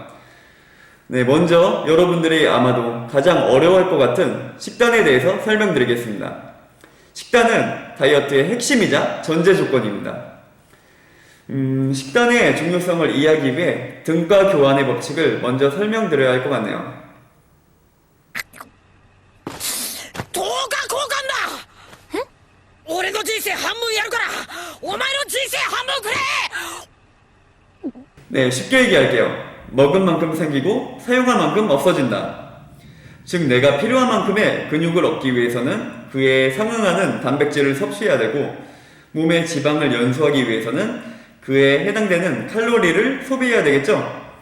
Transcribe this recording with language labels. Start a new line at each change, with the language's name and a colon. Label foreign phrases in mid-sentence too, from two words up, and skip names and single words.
Korean: 먼저 여러분들이 아마도 가장 어려워할 것 같은 식단에 대해서 설명드리겠습니다. 식단은 다이어트의 핵심이자 전제 조건입니다. 식단의 중요성을 이해하기 위해 등가 교환의 법칙을 먼저 설명드려야 할 것 같네요.
Japanese: どうか交換だ。俺の人生半分やるからお前の人生半分くれ。
Korean: 쉽게 얘기할게요. 먹은 만큼 생기고 사용한 만큼 없어진다. 즉 내가 필요한 만큼의 근육을 얻기 위해서는 그에 상응하는 단백질을 섭취해야 되고, 몸의 지방을 연소하기 위해서는 그에 해당되는 칼로리를 소비해야 되겠죠?